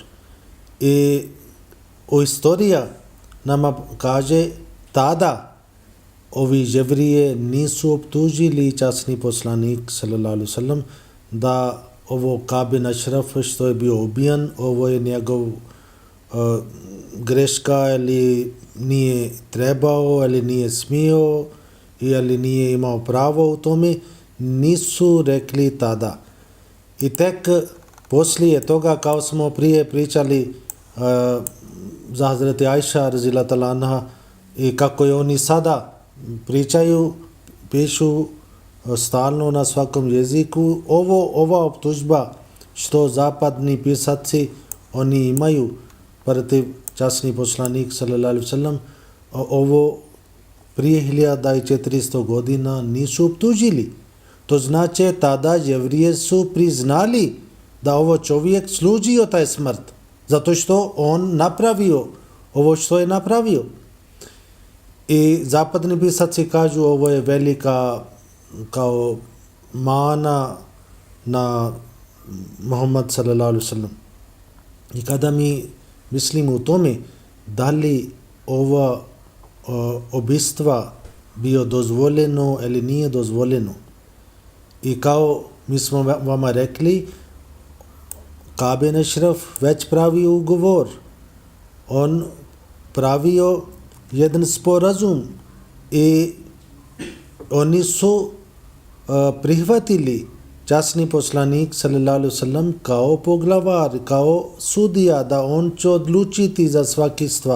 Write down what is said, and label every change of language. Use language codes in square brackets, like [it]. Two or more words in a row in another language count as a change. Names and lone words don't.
[bs] I istorija nama kaže tada ovi Jevrije nisu optužili časni poslanik [ar] صلى الله عليه وسلم [bs] da ovo Ka'b bin Ashraf što je bio ubijan, ovo je njegov greška ili nije trebao ili nije smio ili nije imao pravo u tome, nisu rekli tada. I tek poslije toga, kao smo prije pričali za Hazreti Ajša [ar] رضي الله تعالى عنها [bs] i kako je oni sada pričaju, pišu stalno na svakom jeziku, ova optužba što zapadni pisaci oni imaju protiv časni poslanik [ar] صلى الله عليه وسلم, [bs] ovo prije 1400 godina nisu optužili. To znači tada Jevrije su priznali da ovo čovjek služio taj smrt, zato što on napravio ovo što je napravio. I zapadni pisaci kažu ovo je velika kao mana na Muhammad [ar] صلى الله عليه وسلم. [bs] I kada mi mislimo u tome da li ova ubistva bio dozvoljeno ili nije dozvoljeno, i kao mi smo vama rekli, Ka'b bin Ashraf već pravio ugovor, on pravio jedan sporazum i oni su prihvatili časni poslanik [ar] صلى الله عليه وسلم [bs] kao poglavar, kao sudija, da on će odlučiti za svaki stvar.